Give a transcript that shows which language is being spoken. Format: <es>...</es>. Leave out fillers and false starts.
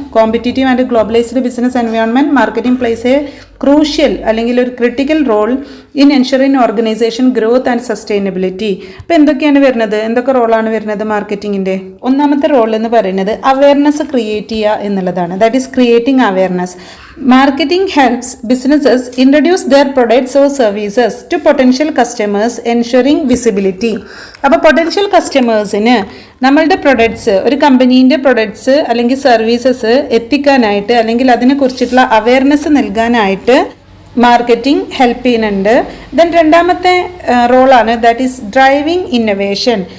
<en>competitive and globalised business environment marketing plays a crucial</en> <ml>അല്ലെങ്കിൽ ഒരു</ml> <en>Critical role in ensuring organisation growth and sustainability.</en> <ml>അപ്പോൾ എന്തൊക്കെയാണ് വരുന്നത്? എന്തൊക്കെ റോളാണ് വരുന്നത് മാർക്കറ്റിങ്ങിൻ്റെ? ഒന്നാമത്തെ റോൾ എന്ന് പറയുന്നത് അവയർനെസ് ക്രിയേറ്റ് ചെയ്യുക എന്നുള്ളതാണ്.</ml> <en>That is creating awareness. Marketing helps businesses introduce their products or services to potential customers, ensuring visibility.</en> <ml>അപ്പോൾ പൊട്ടൻഷ്യൽ കസ്റ്റമേഴ്സിന് നമ്മളുടെ പ്രൊഡക്ട്സ്, ഒരു കമ്പനീൻ്റെ പ്രൊഡക്ട്സ് അല്ലെങ്കിൽ സർവീസസ് എത്തിക്കാനായിട്ട് അല്ലെങ്കിൽ അതിനെക്കുറിച്ചിട്ടുള്ള അവയർനെസ് നൽകാനായിട്ട് മാർക്കറ്റിംഗ് ഹെൽപ്പ് ചെയ്യുന്നുണ്ട്.</ml> <en>then</en> <ml>രണ്ടാമത്തെ റോളാണ്</ml> <en>That is driving innovation.</en>